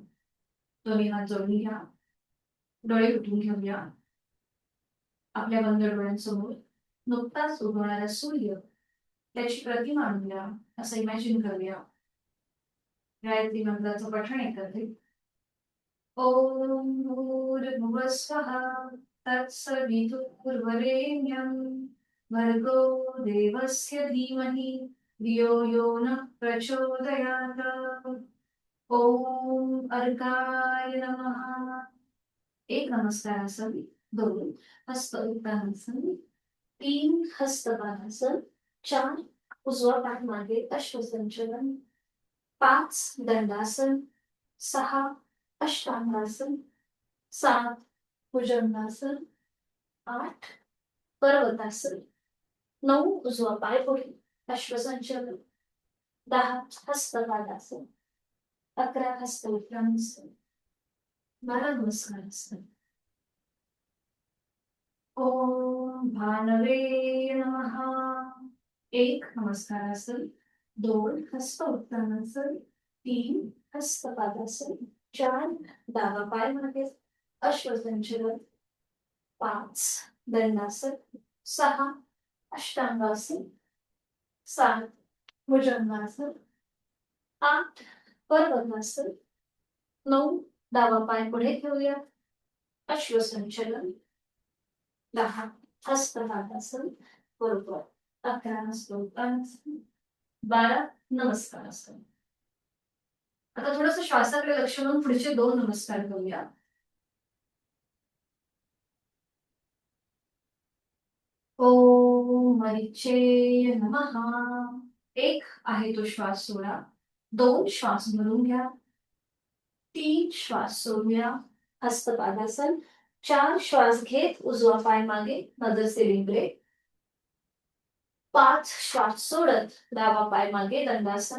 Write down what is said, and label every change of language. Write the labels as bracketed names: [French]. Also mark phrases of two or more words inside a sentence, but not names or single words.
[Marathi] दोन्ही हात जोडून घ्या. डोळे उठून घेऊया. आपल्या बंद डोळ्यांसमोर नुकताच उगवणारा सूर्य, त्याची प्रतिमा आणूया असं इमॅजिन करूया. गायत्री मंत्राचं पठण एकत्रित. [Sanskrit] ओम भूर्भुवः स्वः तत्सवितुर्वरेण्यं भर्गो देवस्य धीमहि धियो यो नः प्रचोदयात्. ओम अर्काय नमः. [Marathi] एक नमस्कारासन, दोन हस्त उत्तानासन, तीन हस्तपादासन, चार उजवा पाय मागे अश्वसंचलन, पाच दंडासन, सहा अष्टांगासन, सात भुजंगासन, आठ पर्वतासन, नऊ उजवा पाय पुढे अश्वसंचलन, 10 हस्तपादासन, 11 हस्त उत्तानासन, 12 नमस्कारासन. [Sanskrit] ओम भानवे नमः. [Marathi] एक नमस्कारासन, दोन हस्त उत्तानासन, तीन हस्तपादासन, चार डावा पाय मागे अश्वसंचलन, पाच दंडासन, सहा अष्टांगासन, सात भुजंगासन, आठ पर्वतासन, नऊ डावा पाय पुढे ठेवूया अश्वसंचलन, 10 हस्तपादासन बरोबर, 11 हस्तोत्तानासन, 12 नमस्कारासन. आता थोडंसं श्वासाकडे लक्ष देऊन पुढचे 2 नमस्कार करूया. [Sanskrit] ओम मरिचेय नमः. [Marathi] एक आहे तो श्वास सोडा. 2 श्वास भरून घ्या. 3 श्वास सोडूया हस्तपादासन. 4 श्वास घेत उजवा पाय मागे नजर सिलिंगकडे. 5 श्वास सोडत डावा पाय मागे दंडासन.